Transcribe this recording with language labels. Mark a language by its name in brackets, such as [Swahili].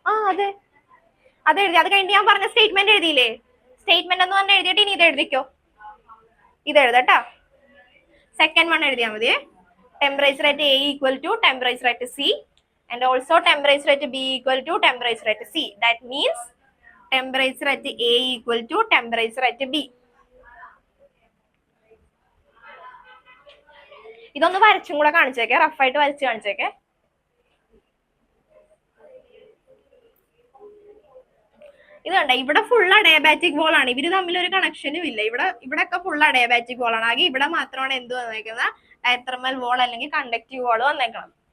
[Malayalam] അതെ അത് എഴുതി അത് കഴിഞ്ഞ് ഞാൻ പറഞ്ഞ സ്റ്റേറ്റ്മെന്റ് എഴുതിയില്ലേ സ്റ്റേറ്റ്മെന്റ് എന്ന് പറഞ്ഞ എഴുതിയിട്ട് ഇനി ഇത് എഴുതിക്കോ ഇത് എഴുതട്ടാ സെക്കൻഡ് വൺ എഴുതിയാൽ മതിയേ [English] Temperature at A equal to temperature at C and also temperature at B equal to temperature at C. That means temperature at A equal to temperature at B. [Malayalam] ഇതൊന്ന് വരച്ചും കൂടെ കാണിച്ചേക്കെ റഫായിട്ട് വരച്ച് കാണിച്ചേക്കെ ഇത് കണ്ട ഇവിടെ ഫുൾ അഡയാബാറ്റിക് വോൾ ആണ് ഇവര് തമ്മിൽ ഒരു കണക്ഷനും ഇല്ല ഇവിടെ ഒക്കെ ഫുൾ അഡയാബാറ്റിക് വോൾ ആണ് ആകെ ഇവിടെ മാത്രമാണ് എന്ത് വന്നേക്കുന്നത് ഡയതെർമൽ വോൾ അല്ലെങ്കിൽ കണ്ടക്റ്റീവ് വോൾ വന്നേക്കണം